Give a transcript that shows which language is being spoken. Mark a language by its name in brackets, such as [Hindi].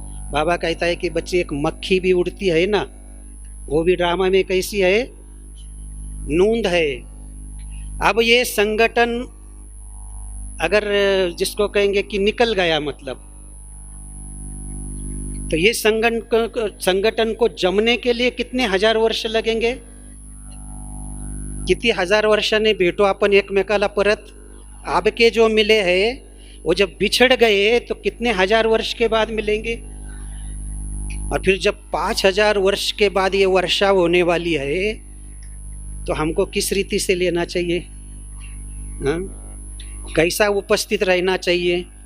[Hindi] बाबा कहता है कि बच्चे, एक मक्खी भी उड़ती है ना, वो भी ड्रामा में कैसी है? नूंद है। अब ये संगठन अगर जिसको कहेंगे कि निकल गया, मतलब तो ये संगठन को जमने के लिए कितने हजार वर्ष लगेंगे? [Marathi] किती हजार वर्षाने भेटो आपण एकमेकाला परत। [Hindi] अब के जो मिले हैं वो जब बिछड़ गए तो कितने हजार वर्ष के बाद मिलेंगे। और फिर जब 5000 वर्ष के बाद ये वर्षा होने वाली है तो हमको किस रीति से लेना चाहिए? हाँ? कैसा उपस्थित रहना चाहिए?